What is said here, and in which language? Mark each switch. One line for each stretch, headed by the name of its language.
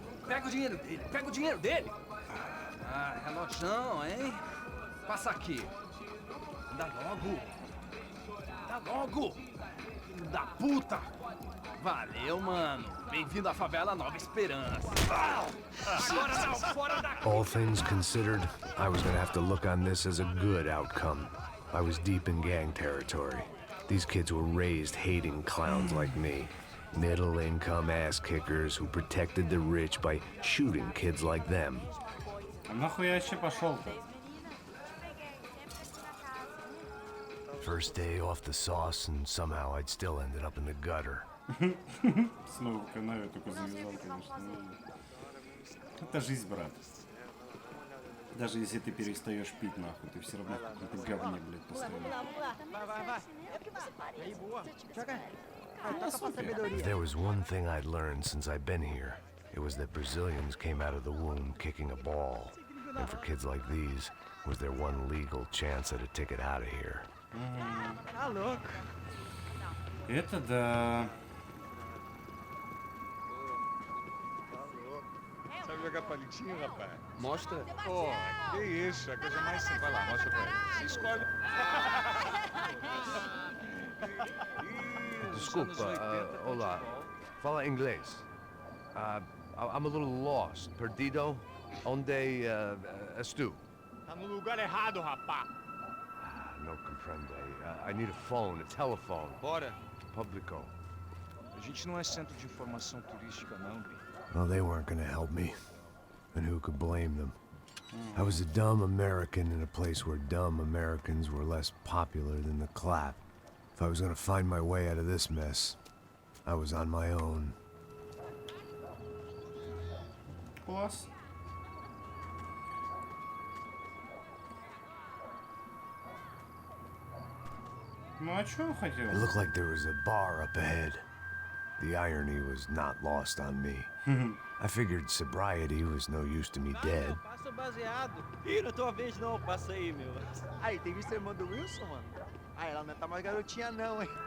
Portuguese: Pega o dinheiro dele, pega o dinheiro dele. Ah, relojão, hein? Passa aqui. Dá logo. Dá logo. Filho da puta. Valeu, mano. Bem-vindo à favela Nova Esperança. Agora não, fora daqui.
English: All things considered, I was gonna have to look on this as a good outcome. I was deep in gang territory. These kids were raised hating clowns like me. Middle-income ass-kickers who protected the rich by shooting kids like them.
Russian: А нахуй я вообще пошел-то?
English: First day off the sauce, and somehow I'd still ended up in the gutter.
Russian: Снова в канаве, только завязал, конечно. Это жизнь, брат. Даже если ты перестаешь пить, нахуй, ты все равно в каком-то говне, блядь, постоянно.
English: If there was one thing I'd learned since I've been here, it was that Brazilians came out of the womb kicking a ball. And for kids like these, was their one legal chance at a ticket out of here.
Russian: Это да.
Portuguese: Sabe jogar palitinho, rapaz? Mostra. Pô, que isso, é a coisa mais simples. Vai lá, mostra pra ele. Você escolhe. Desculpa, olá. Fala inglês.
English: I'm a little lost.
Portuguese: Perdido? Onde estou? Tá no lugar errado, rapá.
Spanish: No comprende.
English: I need a phone, a telephone.
Portuguese: Bora. Publico. A gente não é centro de informação turística, não, Bi.
English: Well, they weren't gonna help me. And who could blame them? I was a dumb American in a place where dumb Americans were less popular than the clap. If I was gonna find my way out of this mess, I was on my own.
Russian: Класс. Ну а что он хотел?
English: It looked like there was a bar up ahead. The irony was not lost on me. I figured sobriety was no use to me dead.
Portuguese: Passa baseado. Ih, não é tua vez não, passa aí, meu. Aí, tem visto a irmã do Wilson, mano? Ah, ela não tá mais garotinha não, hein?